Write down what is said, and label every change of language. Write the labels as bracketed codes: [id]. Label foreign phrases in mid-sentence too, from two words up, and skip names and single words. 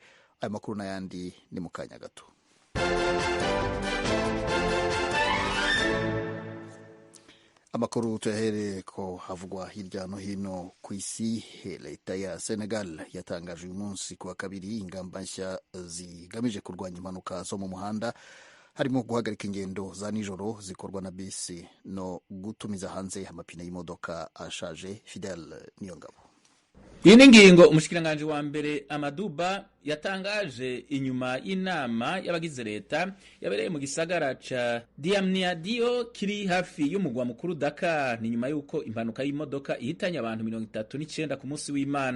[rw] Aya makuru n'ayandi ni mu kanya gato. Amakuru tuyahere ko havugwa hirya no hino ku isi. Leta ya Senegal yatangaje uyu munsi kuwa kabiri ingamba nshya zigamije kurwanya impanuka zo mu muhanda, harimo guhagarika ingendo za nijoro zikorwa na bisi no gutumiza hanze amapine y'imodoka ashaje. [rn] Fidel Niyongabo. Iyi ni ingingo umushikiranganji wa mbere Amaduba yatangaje inyuma y'inama y'abagize leta yabereye mu gisagara ca Diamniadio kiri hafi y'umugwa mukuru Dakar. [rw] Ni nyuma y'uko impanuka y'imodoka ihitanye abantu 39 ku munsi w'Imana.